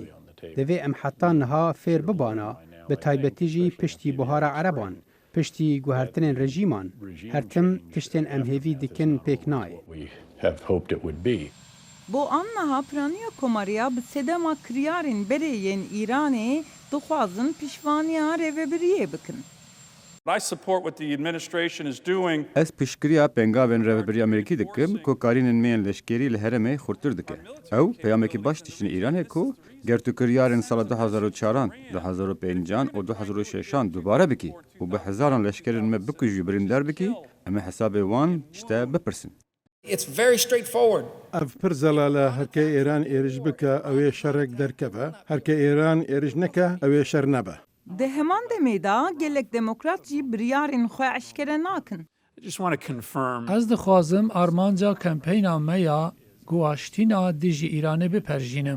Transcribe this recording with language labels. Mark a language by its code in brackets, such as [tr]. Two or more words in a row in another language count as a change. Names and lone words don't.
[ku] Divê em heta niha fêr bibana, bi taybetî jî piştî buhara Ereban, piştî guhertinên rejîman. Her tim tiştên em hêvî dikin pêk nayê. Bo an niha piraniya komariya bi sedema kiryarên berê yên Îranê dixwazin pîşvaniya rêveberiyê bikin. [en] I support what the administration is doing. [ku] Ez piştgiriya pengavên rêveberiya Amerîkî dikim ku karînên me yên leşkerî li herêmê xurtir dike. Ew peyamekî baş tiştînê Îranê ku gertukiryarên sala 2004, 2005 û 2006 dubare bikî û bi hezaran leşkerên me bikujî birîndar bikî, em ê hesabê wan işte bipirsin. [en] It's very straightforward. [ku] Ev pir zelal herkê Îran êrij bike ew ê şerek derkeve. Herkê Îran êrij neke ew ê şer nebe. Di heman demê da gelek demokrat jî biryarên xwe eşkere nakin. Ez dixwazim armanca kampeyna me ya guhaştîna dijî Îranê biperjînim.